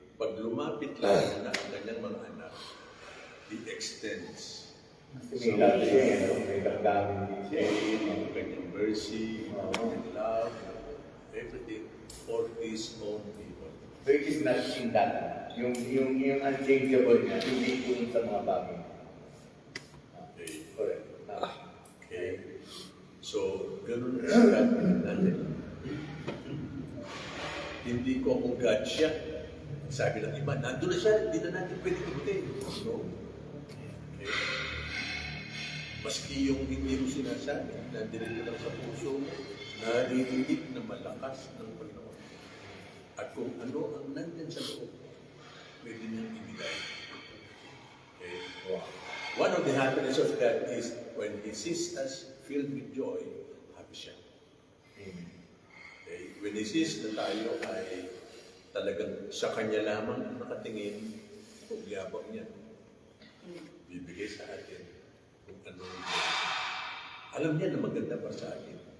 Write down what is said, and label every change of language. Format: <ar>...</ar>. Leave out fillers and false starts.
<tl>Pag lumapit lang na ang kanyang mga anak,</tl> <en>he extends.</en> <tl>Kasi may love siya, may damdamin din siya. Ang kanyang mercy, ang kanyang love,</tl> <en>everything for his own people. So it is not in that.</en> <tl>Yung unchangeable niya, hindi yung sa mga bagay.</tl> <en>Okay? Correct. Okay?</en> <tl>So, ganun ang gagawin natin. Hindi ko kung God siya. Sabi ng iba, nandun na siya, hindi na natin pwede ikutin. No? Okay? Maski yung hindi mo sinasabi, nandito lang sa puso mo, naririnig na malakas ng Panginoon. At kung ano ang nandyan sa loob, pwede niyang ibigay.</tl> <en>Okay? Wow. One of the happiness of God is when He sees us filled with joy,</en> <tl>happy siya.</tl> <en>Okay? When He sees</en> <tl>na tayo ay talagang sa Kanya lamang nakatingin, yabang niya. Bibigay sa atin kung ano alam niya na maganda para sa atin.</tl>